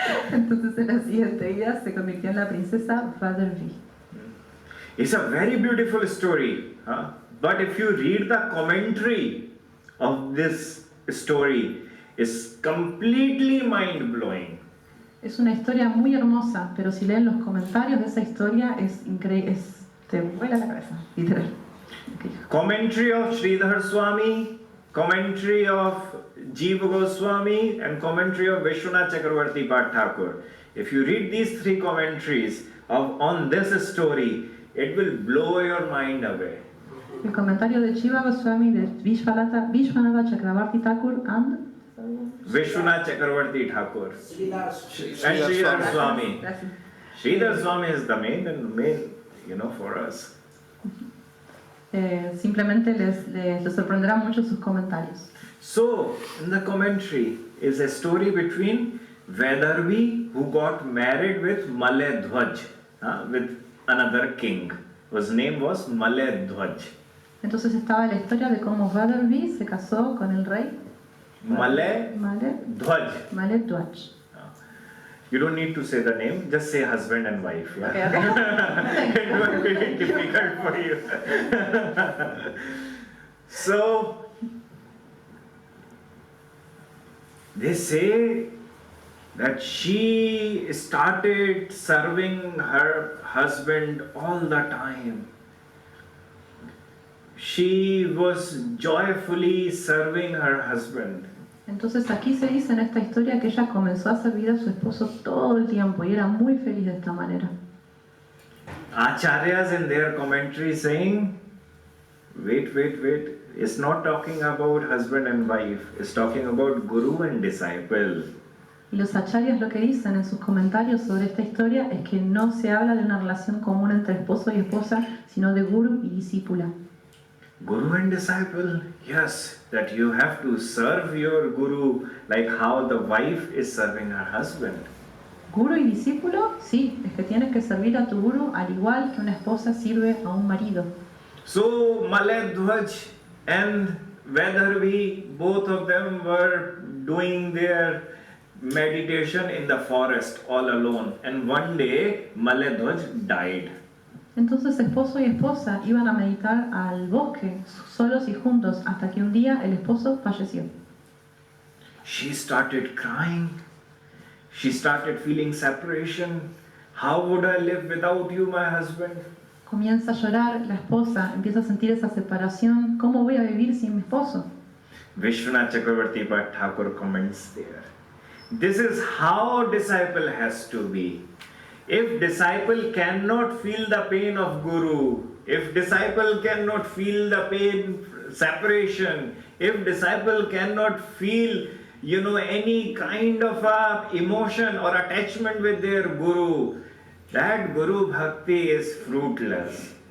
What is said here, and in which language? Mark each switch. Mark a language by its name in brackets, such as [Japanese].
[Spanish] Entonces en la siguiente vida se convirtió en la princesa Vadarvi. [English] It's a very beautiful story. But if you read the commentary of this story, it's completely mind-blowing. [Spanish] Es una historia muy hermosa, pero si leen los comentarios de esa historia es increíble, te vuela la cabeza, literal. [English] Commentary of Sridhar Swami, commentary of Jiva Goswami, and commentary of Vishwanath Chakravarti Bhatt Thakur. If you read these three commentaries on this story, it will blow your mind away. [Spanish] El comentario de Jiva Goswami, de Vishwanath Chakravarti Thakur and [English] Vishwanath Chakravarti Thakur and Sridhar Swami. Sridhar Swami is the main, for us. [Spanish] Simplemente les sorprenderá mucho sus comentarios. [English] So, in the commentary is a story between Vedarvi, who got married with Maledhwaj, with another king, whose name was Maledhwaj. [Spanish] Entonces estaba la historia de cómo Vadarvi se casó con el rey Maledhwaj. Maledhwaj. [English] You don't need to say the name, just say husband and wife. Yeah? Okay. It won't be difficult for you. So, they say that she started serving her husband all the time. She was joyfully serving her husband. [Spanish] Entonces aquí se dice en esta historia que ella comenzó a servir a su esposo todo el tiempo y era muy feliz de esta manera. [English] Acharyas in their commentary saying, wait, it's not talking about husband and wife, it's talking about guru and disciple. [Spanish] Y los acharyas lo que dicen en sus comentarios sobre esta historia es que no se habla de una relación común entre esposo y esposa, sino de guru y discípula. [English] Guru and disciple, yes, that you have to serve your guru like how the wife is serving her husband. [Spanish] Guru y discípulo, sí, es que tienes que servir a tu guru al igual que una esposa sirve a un marido. [English] So Maladhwaj and Vedharvi, both of them were doing their meditation in the forest all alone, and one day Maladhwaj died. [Spanish] Entonces esposo y esposa iban a meditar al bosque, solos y juntos, hasta que un día el esposo falleció. [English] She started crying. She started feeling separation. How would I live without you, my husband? [Spanish] Comienza a llorar, la esposa empieza a sentir esa separación. ¿Cómo voy a vivir sin mi esposo? [English] Vishwanath Chakravarti Bhatt Thakur comments there. This is how disciple has to be. If disciple cannot feel the pain of guru, if disciple cannot feel the pain separation, if disciple cannot feel any kind of emotion or attachment with their guru, that guru bhakti is fruitless.